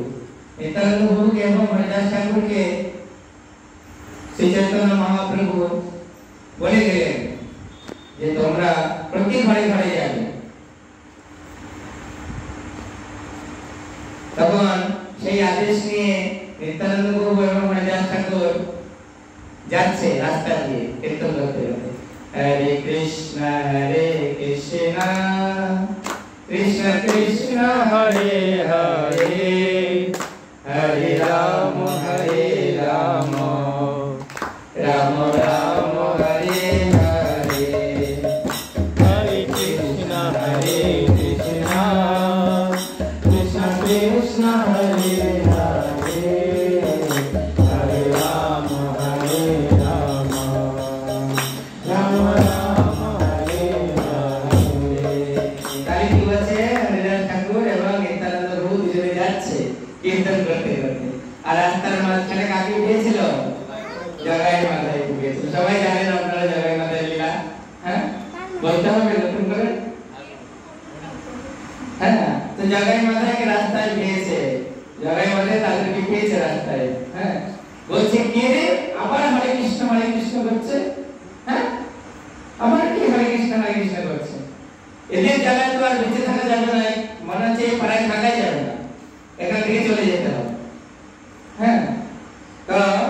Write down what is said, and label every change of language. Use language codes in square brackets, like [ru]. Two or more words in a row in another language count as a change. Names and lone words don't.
[bn] নিত্যানন্দ গুরুকে এবং হরিদাস ঠাকুরকে শ্রী চৈতন্য মহাপ্রভু বলে গেলেন যে তোমরা প্রতি ঘরে ঘরে যাবে। তখন সেই আদেশ নিয়ে নিত্যানন্দ গুরু এবং হরিদাস ঠাকুর যাচ্ছে রাস্তা দিয়ে কীর্তন করতে করতে। [sa] हरे कृष्ण कृष्ण कृष्ण हरे हरे हरे राम राम राम हरे हरे हरे कृष्ण कृष्ण कृष्ण हरे हरे हरे राम राम राम हरे हरे। [bn] তাই কি বলছে হরিদাস ঠাকুর এবং নিত্যানন্দ প্রভু দুজনে যাচ্ছে কীর্তন করতে করতে, আর রাস্তার মাঝখানে কাকে উঠেছিল? জগাই মাথায় উঠেছিল। সবাই জানেন আপনারা জগাই মাথায় লীলা, হ্যাঁ বলতে হবে নতুন করে, হ্যাঁ তো জগাই মাথায় রাস্তায় পেয়েছে, জগাই মাথায় তাদেরকে পেয়েছে রাস্তায়, হ্যাঁ বলছে কে রে আবার [sa] হরে কৃষ্ণ [bn] করছে, হ্যাঁ আবার কি [sa] হরে কৃষ্ণ [bn] করছে, এদের জায়গায় তো আর বেঁচে থাকা যাবে না, মনে হচ্ছে এই পাড়ায় থাকাই যাবে না, এখান থেকে চলে যেতে হবে, হ্যাঁ তো